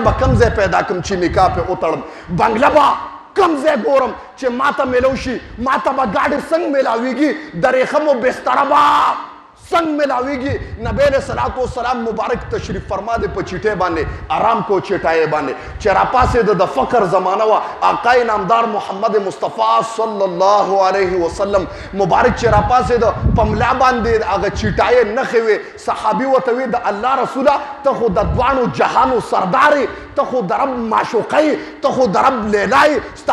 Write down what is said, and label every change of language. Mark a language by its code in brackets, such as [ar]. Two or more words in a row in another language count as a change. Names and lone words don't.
[ps] به کوم ځای پیدا کړم چې نکاح پې وتړم بنګله به کوم ځای ګورم چې ما ته میلو شي ما ته به ګاډې څنګه میلاویږي د ریخمو بستره به څنګه میلاویږي نبی [ar] علیہ الصلوۃ والسلام [ps] مبارک تشریف فرما دې په چیټۍ باندې آرام کو چټایې باندې چې راپاسېده د فقر زمانه وه آقای نامدار محمد مصطفی [ar] صلی الله علیه وسلم [ps] مبارک چې راپاسېده په ملا باندې هغه چیټایې نښې وې صحابي ورته وی د الله رسوله ته خو د دواړو جهانو سردار ته خو د رب معشوقی ته خو د رب لیلای ستا